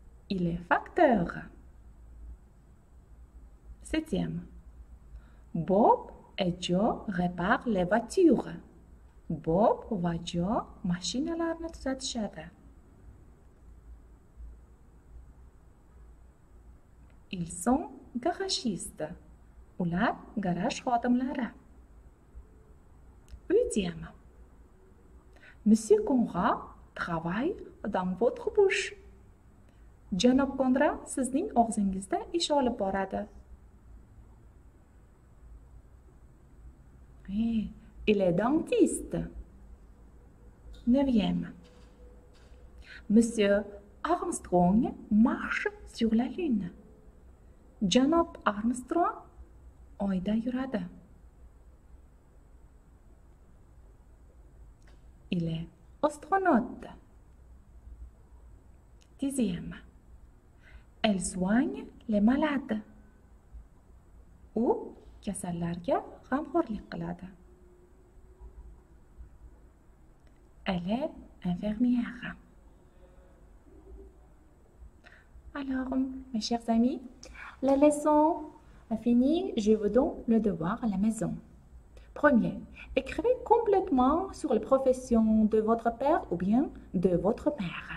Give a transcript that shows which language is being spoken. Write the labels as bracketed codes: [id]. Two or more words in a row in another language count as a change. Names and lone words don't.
[fr] il est facteur. Septième. Bob et Joe réparent les voitures. [uz] Bob va Joe mashinalarni tuzatishadi. [fr] Ils sont garagistes. [uz] Ular garaj xodimlari. [fr] Huitième. Monsieur Conrad travaille dans votre bouche. [uz] Janob Conrad sizning og'zingizda ish olib boradi. [fr] Il est dentiste. Neuvième. Monsieur Armstrong marche sur la lune. [uz] Janob Armstrong oyda yuradi. [fr] Il est astronaute. Dixième. Elle soigne les malades. [uz] U kasallarga g'amxo'rlik qiladi. [fr] Elle est infirmière. Alors, mes chers amis, la leçon a fini. Je vous donne le devoir à la maison. Premier, écrivez complètement sur la profession de votre père ou bien de votre mère.